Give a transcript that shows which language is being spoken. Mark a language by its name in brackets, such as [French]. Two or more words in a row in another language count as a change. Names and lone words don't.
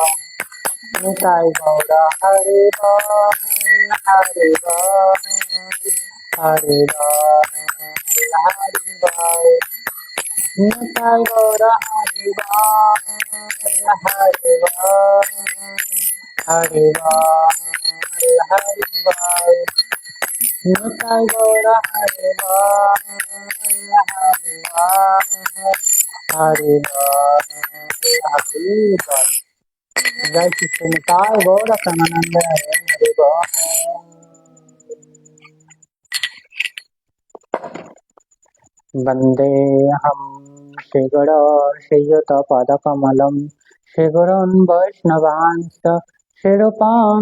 [Bangla] নিতাই গৌর হরি বল হরি বল হরি বল হরি বল নিতাই গৌর হরি বল হরি বল হরি বল হরি বল নিতাই গৌর হরি বল হরি বল হরি বল হরি বল। জয় শ্রী নিতাই গৌর প্রেমানন্দ হরি বোল। [Sanskrit] वन्देऽहं श्रीगुरो श्रीयुतपदकमलं श्रीगुरुन् वैष्णवांश्च श्रीरूपं